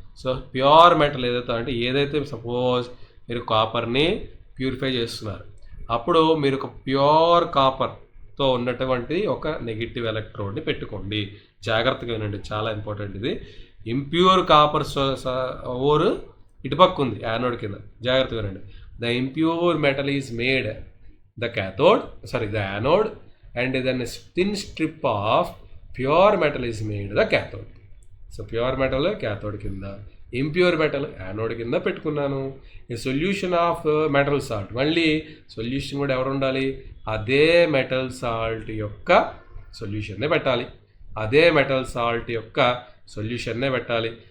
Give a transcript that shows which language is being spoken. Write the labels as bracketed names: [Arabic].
[Telugu] So pure metal ఏదైతే suppose మీరు కాపర్ని purify చేస్తున్నారు, అప్పుడు మీరు ఒక ప్యూర్ కాపర్తో ఉన్నటువంటి ఒక నెగిటివ్ ఎలక్ట్రోడ్ని పెట్టుకోండి. జాగ్రత్తగా వినండి, చాలా ఇంపార్టెంట్ ఇది. ఇంప్యూర్ కాపర్ ఓర్ ఇటుపక్క ఉంది యానోడ్ కింద, జాగ్రత్తగా వినండి. [English] The impure metal is made the cathode, the anode, and then a thin strip of pure metal is made the cathode. [Telugu] So pure metal cathode కింద, ఇంప్యూర్ మెటల్ యానోడ్ కింద పెట్టుకున్నాను. ఈ solution of metal salt, మళ్ళీ solution కూడా ఎవరు ఉండాలి, అదే metal salt యొక్క సొల్యూషన్నే పెట్టాలి, అదే మెటల్ సాల్ట్ యొక్క సొల్యూషన్నే పెట్టాలి.